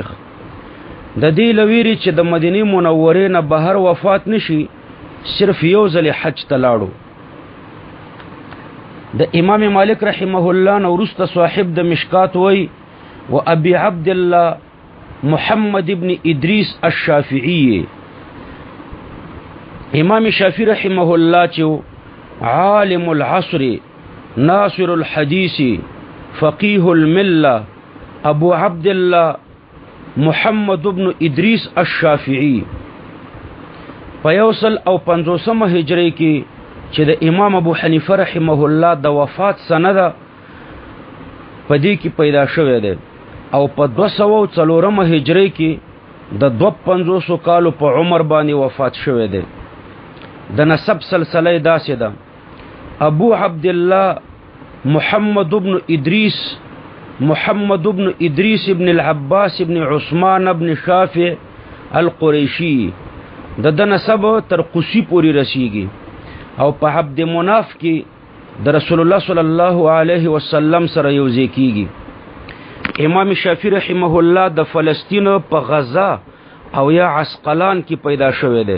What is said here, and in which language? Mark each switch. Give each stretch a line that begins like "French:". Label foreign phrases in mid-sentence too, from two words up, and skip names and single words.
Pashto: د دې لویری چې د مدینه منورې نه بهر وفات نشي، صرف یو ځل حج ته لاړو. د امام مالک
Arabic: رحمه الله
Pashto: نو وروسته صاحب د مشکات وی و ابي عبد الله محمد ابن ادریس الشافعی. امام شافعی
Arabic: رحمه الله
Pashto: چې
Arabic: عالم العصر ناصر الحديث فقيه المله
Pashto: ابو عبد الله محمد ابن ادریس الشافعی په 150 هجری کې چې د امام ابو حنیفه
Arabic: رحمه الله
Pashto: د وفات سند پدې کې پیدا شوی دی او په 204 هجری کې د 250 کالو په عمر باندې وفات شوی دی. د نسب سلسله داسې ده: ابو عبد الله محمد ابن ادریس ابن العباس ابن عثمان ابن شافع القریشی. د نسب تر قصی پوری رسیږي او په عبد مناف کې د رسول الله
Arabic: صلی الله علیه وسلم
Pashto: سره یوځای کیږي. امام شافعی
Arabic: رحمه الله
Pashto: د فلسطین په غزا او یا عسقلان کې پیدا شوی دی.